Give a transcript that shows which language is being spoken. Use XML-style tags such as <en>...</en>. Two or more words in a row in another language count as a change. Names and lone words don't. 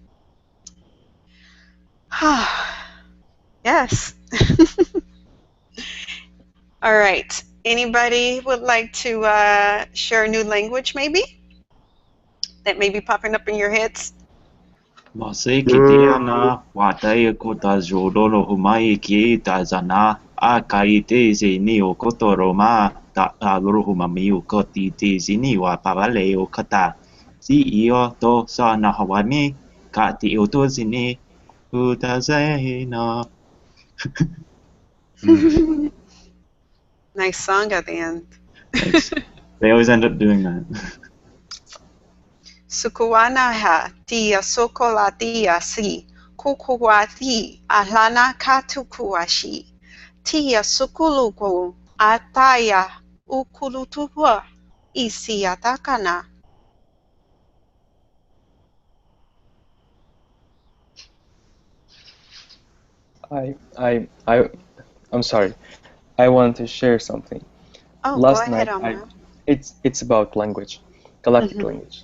<en>Yes. All right. Anybody would like to share a new language, maybe? That may be popping up in your heads? Masai kitia na watai kota jodolo humai ki tazana akai te zini o kotoroma ta aluhuma miu koti te zini wa pavale o kata si io to sa na hawani ka ti o to zini utazena. Nice song at the end. Thanks. They always end up doing that. Sukuanaha tia sokolatia si kukuwati alana katukuashi tia sukuluku ataya ukulutua isi atakana. I'm sorry. I want to share something. Oh, Last go ahead, night, Omar. it's about language, galactic language.</en>